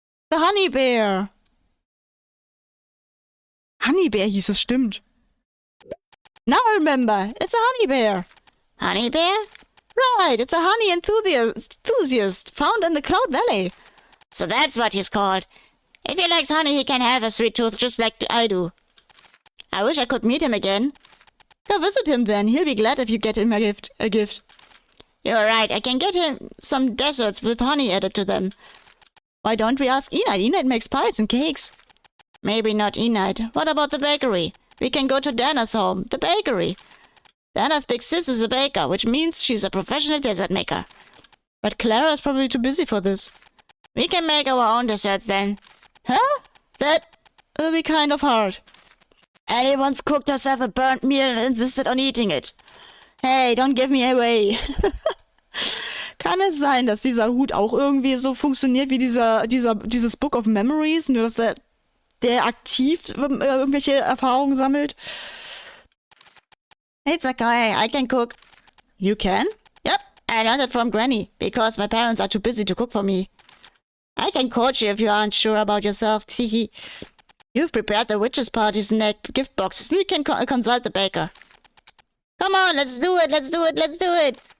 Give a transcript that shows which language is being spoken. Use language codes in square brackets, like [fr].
[en] The Honey Bear. [de] Honey Bear hieß es, stimmt. [en] Now I remember. It's a honey bear. Honey bear? Right, it's a honey enthusiast found in the Cloud Valley. So that's what he's called. If he likes honey, he can have a sweet tooth just like I do. I wish I could meet him again. Go visit him then. He'll be glad if you get him a gift. You're right. I can get him some desserts with honey added to them. Why don't we ask Enid? Enid makes pies and cakes. Maybe not Enid. What about the bakery? We can go to Dana's home, the bakery. Dana's big sis is a baker, which means she's a professional dessert maker. But Clara is probably too busy for this. We can make our own desserts then. Huh? That will be kind of hard. Ellie once cooked herself a burnt meal and insisted on eating it. Hey, don't give me away. [de] Kann es sein, dass dieser Hut auch irgendwie so funktioniert wie dieses Book of Memories, nur dass der aktiv irgendwelche Erfahrungen sammelt? [en] It's okay, I can cook. You can? Yep, I learned it from Granny, because my parents are too busy to cook for me. I can coach you if you aren't sure about yourself, Tiki. You've prepared the witches' party snack gift boxes, and you can consult the baker. Come on, let's do it, let's do it, let's do it!